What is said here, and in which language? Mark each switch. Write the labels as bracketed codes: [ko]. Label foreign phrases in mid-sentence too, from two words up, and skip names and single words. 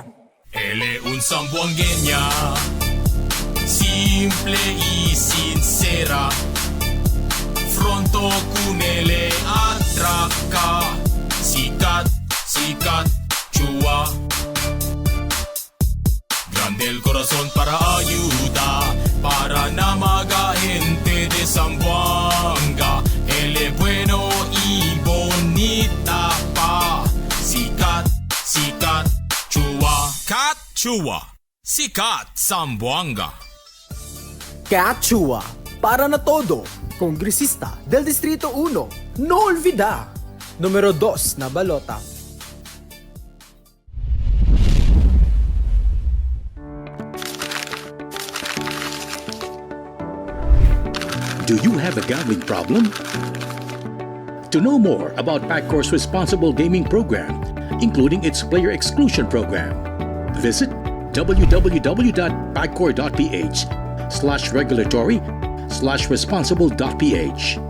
[cbk] Él es un zamboangueña, simple y sincera. Fronto con él atraca, sikat, sikat, Chua. Grande el corazón para ayuda, para na mga gente de Zamboanga. Él es bueno y bonita pa. Sikat, sikat, Chua. Kat Chua. Sikat Zamboanga. Kat Chua, para na todo, kongresista del Distrito 1, no olvida, numero 2 na balota. [en] Do you have a gambling problem? To know more about PAGCOR's responsible gaming program, including its player exclusion program, visit www.pagcor.ph/regulatory/responsible.ph.